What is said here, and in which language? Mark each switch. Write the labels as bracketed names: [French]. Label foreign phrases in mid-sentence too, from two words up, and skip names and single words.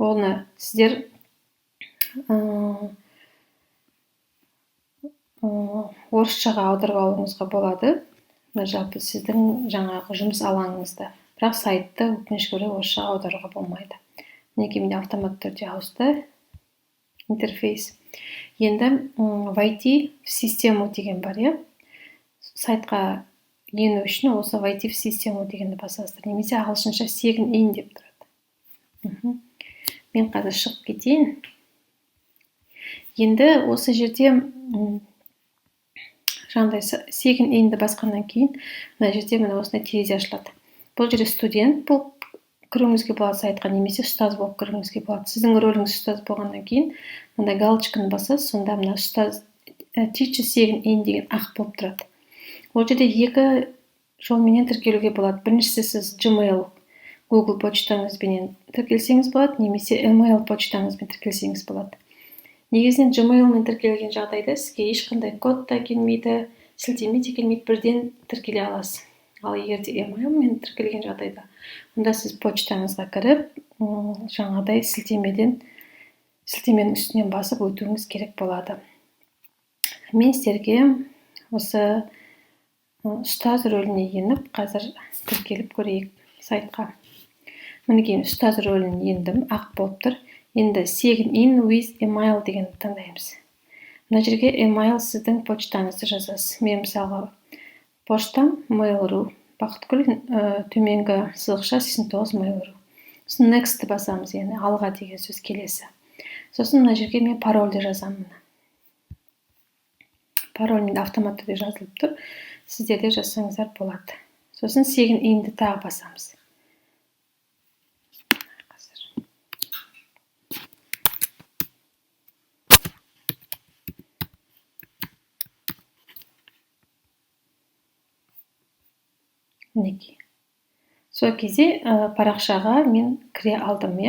[Kazakh] оны сіздер орысшаға аударып алуыңызға болады. Жалпы сіздің жаңағы жұмыс алаңыңызда. Бірақ сайтты өкінішке орай орысшаға аударуға болмайды. Мінекей менде автоматты түрде ауысты интерфейс. Енді [Russian] войти в систему [Kazakh] деген бар, иә. Сайтқа ену үшін осы [Russian] войти в систему [Kazakh] дегенді басасыздар. Немесе ағылшынша [English] sign in [Kazakh] деп тұрады. Мен қазір шығып кетейін. Енді осы жерде жаңағыдай [English] sign inді [Kazakh] басқаннан кейін мына жерде мына осындай терезе ашылады. Бұл жерде студент болып кіруіңізге болады сайтқа, немесе ұстаз болып кіруіңізге болады. Сіздің рөліңіз ұстаз болғаннан кейін мындай галочканы басасыз, сонда мына ұстаз [English] teacher sign in [Kazakh] деген ақ болып тұрады. Ол жерде екі жолменен тіркелуге болады. Біріншісі сіз Gmail, Google почтаңызбенен тіркелсеңіз болады, немесе email почтаңызбен тіркелсеңіз болады. Негізінен Gmail-мен тіркелген жағдайда сізге ешқандай код та келмейді, сілтеме де келмейді, бірден тіркеле аласыз. Ал егер де email-мен тіркелген жағдайда, онда сіз почтаңызға кіріп, жаңағыдай сілтеменің үстінен басып өтуіңіз керек болады. Мен сіздерге осы ұстаз рөліне еніп, қазір тіркеліп көрейік сайтқа. Мінекей ұстаз рөлін ендім, ақ болып тұр. Енді [English] sign in with email [Kazakh] дегенді таңдаймыз. Мына жерге email сіздің почтаңызды жазасыз. Мен мысалға поштам mail.ru, Бақытгүл төменгі сызықша 89 mail.ru. Сосын next басамыз, яғни алға деген сөз келесі. Сосын мына жерге мен парольді жазамын. Пароль менде автоматты түрде жазылып тұр. Сіздер де жазсаңыздар болады. Сосын [English] sign inді [Kazakh] тағы басамыз. Мінекей. Сол кезде парақшаға мен кіре алдым, иә.